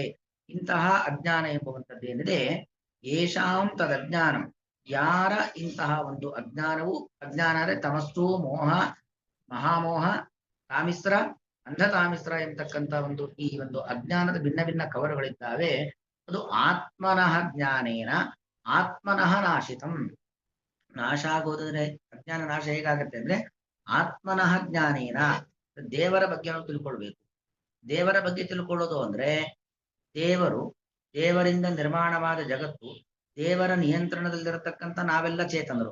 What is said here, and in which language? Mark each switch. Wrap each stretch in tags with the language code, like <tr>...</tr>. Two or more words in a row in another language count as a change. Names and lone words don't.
<kn>ಇಂತಹ ಅಜ್ಞಾನ ಎಂಬುವಂಥದ್ದು ಏನಿದೆ,</kn> <sa>ಯೇಷಾಂ ತದಜ್ಞಾನಂ,</sa> <kn>ಯಾರ ಇಂತಹ ಒಂದು ಅಜ್ಞಾನವು, ಅಜ್ಞಾನ ಅಂದ್ರೆ ತಮಸ್ಸು, ಮೋಹ, ಮಹಾಮೋಹ, ತಾಮಿಸ್ರ, ಅಂಧತಾಮಿಸ್ರ ಎಂಬತಕ್ಕಂಥ ಒಂದು ಈ ಒಂದು ಅಜ್ಞಾನದ ಭಿನ್ನ ಭಿನ್ನ ಕವಲುಗಳಿದ್ದಾವೆ.</kn> <sa>ಅದು ಆತ್ಮನಃ ಜ್ಞಾನೇನ ಆತ್ಮನಃ ನಾಶಿತಂ.</sa> <kn>ನಾಶ ಆಗೋದಂದ್ರೆ, ಅಜ್ಞಾನ ನಾಶ ಹೇಗಾಗತ್ತೆ ಅಂದ್ರೆ</kn> <sa>ಆತ್ಮನಃ ಜ್ಞಾನೇನ,</sa> <kn>ದೇವರ ಬಗ್ಗೆ ನಾವು ತಿಳ್ಕೊಳ್ಬೇಕು. ದೇವರ ಬಗ್ಗೆ ತಿಳ್ಕೊಳ್ಳೋದು ಅಂದ್ರೆ ದೇವರು, ದೇವರಿಂದ ನಿರ್ಮಾಣವಾದ ಜಗತ್ತು, ದೇವರ ನಿಯಂತ್ರಣದಲ್ಲಿರತಕ್ಕಂಥ ನಾವೆಲ್ಲ ಚೇತನರು.</kn>